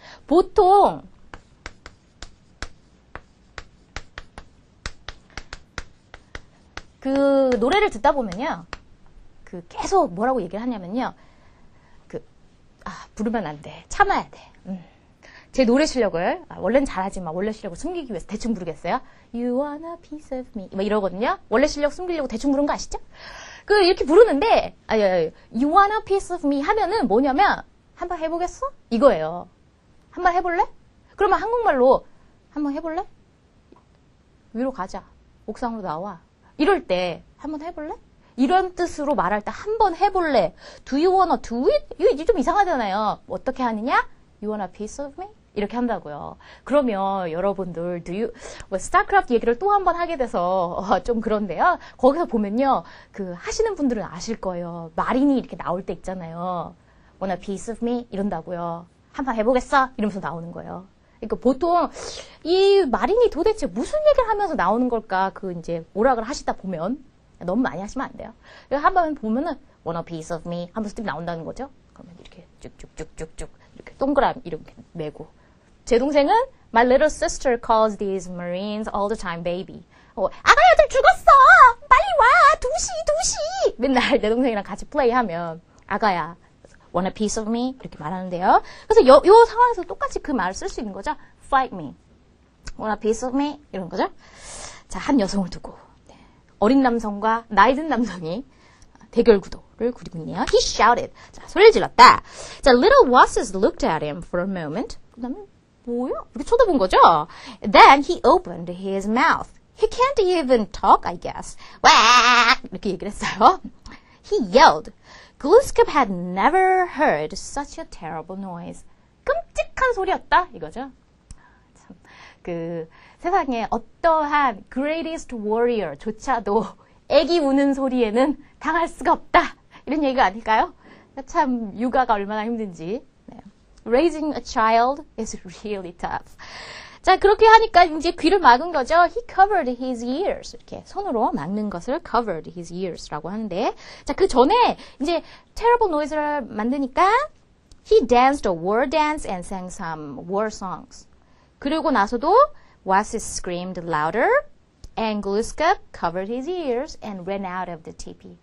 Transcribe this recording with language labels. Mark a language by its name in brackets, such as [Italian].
[Korean] 보통 그 노래를 듣다 보면요. 그 계속 뭐라고 얘기를 하냐면요. 부르면 안 돼. 참아야 돼. 제 노래 실력을 원래는 잘하지만 원래 실력을 숨기기 위해서 대충 부르겠어요. [English] You want a piece of me [Korean] 막 이러거든요. 원래 실력 숨기려고 대충 부른 거 아시죠? 이렇게 부르는데 [English] You want a piece of me [Korean] 하면은 뭐냐면 한번 해보겠어? 이거예요. 한번 해볼래? 그러면 한국말로 한번 해볼래? 위로 가자. 옥상으로 나와. 이럴 때 한번 해볼래? 이런 뜻으로 말할 때 한번 해볼래. [English] Do you wanna do it? [Korean] 이거 좀 이상하잖아요. 어떻게 하느냐? [English] You want a piece of me? [Korean] 이렇게 한다고요. 그러면 여러분들 스타크래프트 얘기를 또 한 번 하게 돼서 좀 그런데요. 거기서 보면요. 하시는 분들은 아실 거예요. 마린이 이렇게 나올 때 있잖아요. [English] Want a piece of me? [Korean] 이런다고요. 한번 해보겠어? 이러면서 나오는 거예요. 그러니까 보통 이 마린이 도대체 무슨 얘기를 하면서 나오는 걸까? 이제 오락을 하시다 보면 너무 많이 하시면 안 돼요. 한번 보면은 [English] Want a piece of me? [Korean] 하면서 딱 나온다는 거죠. 그러면 이렇게 쭉쭉쭉쭉쭉 이렇게 동그라미 이렇게 메고. 제 동생은 [English] My little sister calls these Marines all the time baby. [Korean] 아가야들 죽었어! 빨리 와! 2시! 맨날 내 동생이랑 같이 플레이하면 아가야 [English] Want a piece of me? [Korean] 이렇게 말하는데요. 그래서 요 상황에서 똑같이 그 말을 쓸 수 있는 거죠. [English] Fight me. Want a piece of me? [Korean] 이런 거죠. 자, 한 여성을 두고 어린 남성과 나이 든 남성이 대결 구도를 그리고 있네요. [English] He shouted. [Korean] 자, 소리를 질렀다. [English] 자, little Wasses looked at him for a moment. [Korean] 그 다음에 뭐야? 이렇게 쳐다본 거죠. [English] Then he opened his mouth. He can't even talk, I guess. [Korean] 와! 이렇게 얘기를 했어요. [English] He yelled. Glooskap had never heard such a terrible noise. [Korean] 끔찍한 소리였다 이거죠. 참, 세상에 어떠한 greatest warrior조차도 애기 우는 소리에는 당할 수가 없다. 이런 얘기가 아닐까요? 참 육아가 얼마나 힘든지. 네. [English] Raising a child is really tough. [Korean] 자, 그렇게 하니까 이제 귀를 막은 거죠. [English] He covered his ears. [Korean] 이렇게 손으로 막는 것을 [English] covered his ears [Korean] 라고 하는데, 자, 그 전에 이제 [English] terrible noise [Korean] 를 만드니까 [English] he danced a war dance and sang some war songs. [Korean] 그리고 나서도 [English] Wasis screamed louder and Glooskap covered his ears and ran out of the teepee.